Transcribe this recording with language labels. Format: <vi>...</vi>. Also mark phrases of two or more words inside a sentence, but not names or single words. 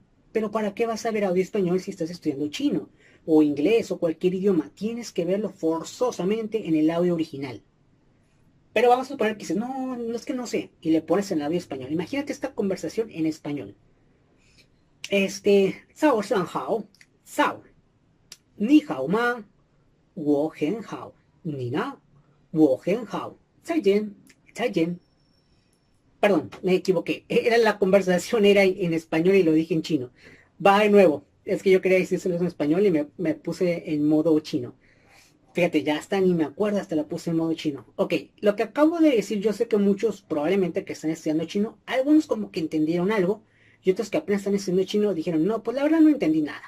<es>Pero ¿para qué vas a ver audio español si estás estudiando chino? O inglés o cualquier idioma. Tienes que verlo forzosamente en el audio original. Pero vamos a suponer que dices, no, no es que no sé. Y le pones en el audio español. Imagínate esta conversación en español.</es> <zh>早上好，早. 你好吗，我很好. 你呢, 我很好。再见，再见.</zh> <es>Perdón, me equivoqué. La conversación era en español y lo dije en chino. Va de nuevo. Es que yo quería decírselo en español y me puse en modo chino. Fíjate, ya hasta ni me acuerdo, hasta la puse en modo chino. Ok, lo que acabo de decir, yo sé que muchos probablemente que están estudiando chino, algunos como que entendieron algo y otros que apenas están estudiando chino dijeron, no, pues la verdad no entendí nada.</es>